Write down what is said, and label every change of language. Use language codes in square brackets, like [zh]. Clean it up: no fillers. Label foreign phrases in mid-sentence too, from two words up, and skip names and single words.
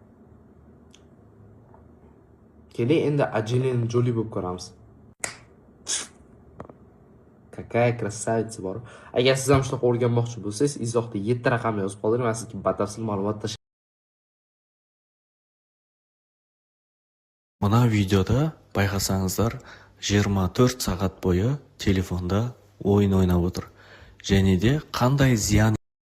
[uz] Keling endi Angelina Jolie bo'lib ko'ramiz. [ru] Какая красавица bor. [uz] Agar siz ham shunaqa o'rganmoqchi bo'lsangiz, izohda 7 raqamni yozib qoldiring, men sizga batafsil ma'lumot [kk] Мына видеода байқасаңыздар 24 сағат бойы телефонда ойын ойнап отыр. Және де қандай зиян